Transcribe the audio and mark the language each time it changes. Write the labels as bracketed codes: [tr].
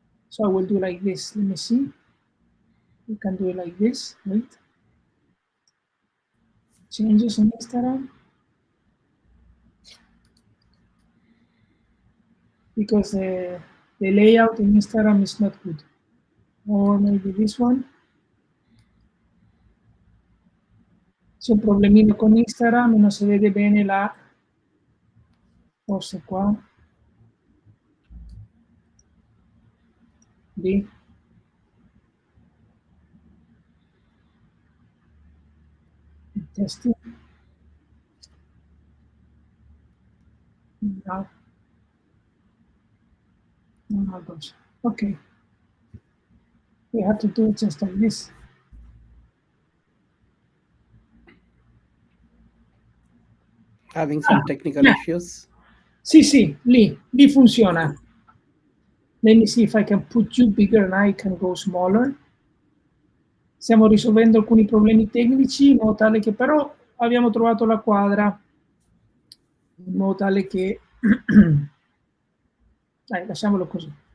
[en] So I will do like this, let me see. We can do it like this, wait. Changes in Instagram. Because the layout in Instagram is not good. Or maybe this one. [it] C'è un problemino con Instagram, non si vede bene la, forse qua, lì. [en] Testing. No. No, gosh. Okay. We have to do it just like this. Having some technical issues. [it] Sì, lì funziona. [en] Let me see if I can put you bigger and I can go smaller. [it] Stiamo risolvendo alcuni problemi tecnici in modo tale che però abbiamo trovato la quadra, in modo tale che dai, lasciamolo così.